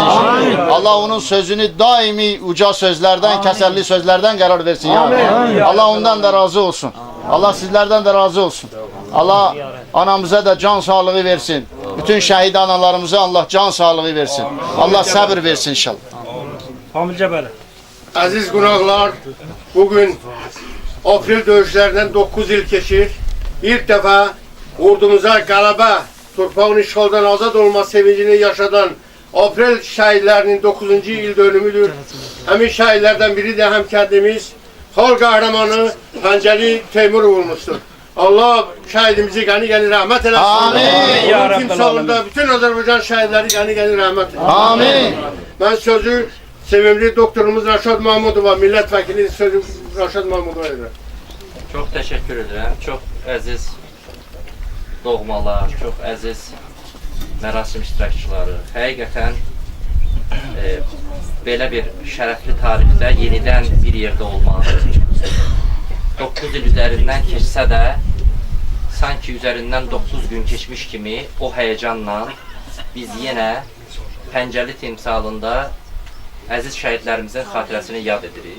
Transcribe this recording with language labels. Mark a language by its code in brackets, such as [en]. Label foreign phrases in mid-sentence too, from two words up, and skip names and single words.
[tr] Allah onun sözünü daimi uca sözlerden, kəsərli sözlerden karar versin ya. Allah ondan da razı olsun. Allah sizlerden de razı olsun. Allah anamıza da can sağlığı versin. Bütün şehit analarımıza Allah can sağlığı versin. Allah sabır versin inşallah. Hamilce böyle. [az] Aziz qonaqlar, bugün aprel döyüşlərindən 9 il keçir. İlk dəfə ordumuza qələbə, torpağın işğaldan azad olma sevincini yaşadan aprel şəhidlərinin 9-cu il dönümüdür. Həmin şəhidlərdən biri də həm kəndimiz, xalq qəhrəmanı Pəncəli Teymur olmuşdur. Allah şəhidimizi qəni rəhmət eləsin. Amin. Onun timsalında bütün Azərbaycan şəhidləri qəni rəhmət eləsin. Amin. Mən sözü sevimli doktorumuz Rəşad Mahmudova, milletvəkili sözü Rəşad Mahmudova edirəm. [tr] Çok teşekkür ederim. [az] Çok əziz doğmalar, çok əziz mərasim iştirakçıları. Həqiqətən belə bir şərəfli tarixdə yenidən bir yerdə olmaq. 9 il üzərindən keçsə də sanki üzərindən 9 gün keçmiş kimi o həyəcanla biz yenə Pəncəli timsalında əziz şəhidlərimizin xatirəsini yad edirik.